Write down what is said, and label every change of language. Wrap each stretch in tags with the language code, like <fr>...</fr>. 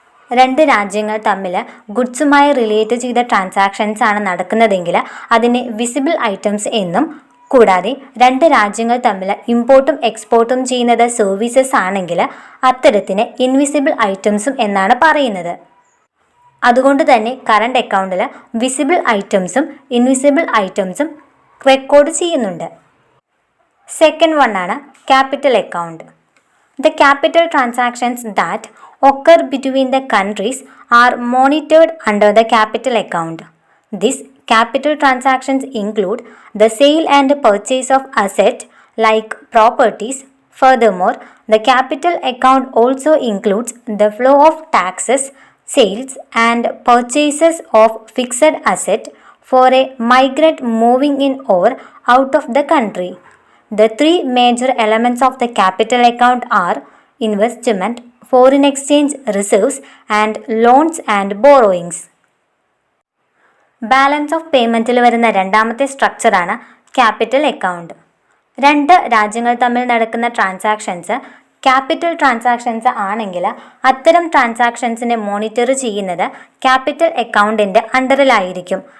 <ml>രണ്ട് രാജ്യങ്ങൾ തമ്മിൽ ഗുഡ്സുമായി റിലേറ്റ് ചെയ്ത ട്രാൻസാക്ഷൻസ് ആണ് നടക്കുന്നതെങ്കിൽ അതിനെ വിസിബിൾ ഐറ്റംസ് എന്നും, കൂടാതെ രണ്ട് രാജ്യങ്ങൾ തമ്മിൽ ഇമ്പോർട്ടും എക്സ്പോർട്ടും ചെയ്യുന്നത് സർവീസസ് ആണെങ്കിൽ അത്തരത്തിന് ഇൻവിസിബിൾ ഐറ്റംസും എന്നാണ് പറയുന്നത്. അതുകൊണ്ട് തന്നെ കറണ്ട് അക്കൗണ്ടിൽ വിസിബിൾ ഐറ്റംസും ഇൻവിസിബിൾ ഐറ്റംസും റെക്കോർഡ് ചെയ്യുന്നുണ്ട്. സെക്കൻഡ് വൺ ആണ് capital account.</ml> <en>The capital transactions that occur between the countries are monitored under the capital account. These capital transactions include the sale and purchase of assets like properties. Furthermore, the capital account also includes the flow of taxes, sales and purchases of fixed asset for a migrant moving in or out of the country. The three major elements of the capital account are investment, foreign exchange reserves, and loans and borrowings.</en> <ml>Balance of പേയ്മെൻറ്റിൽ വരുന്ന രണ്ടാമത്തെ സ്ട്രക്ചറാണ് capital account. രണ്ട് രാജ്യങ്ങൾ തമ്മിൽ നടക്കുന്ന transactions capital transactions ആണെങ്കിൽ അത്തരം ട്രാൻസാക്ഷൻസിനെ monitor ചെയ്യുന്നത് capital അക്കൗണ്ടിൻ്റെ അണ്ടറിലായിരിക്കും.</ml>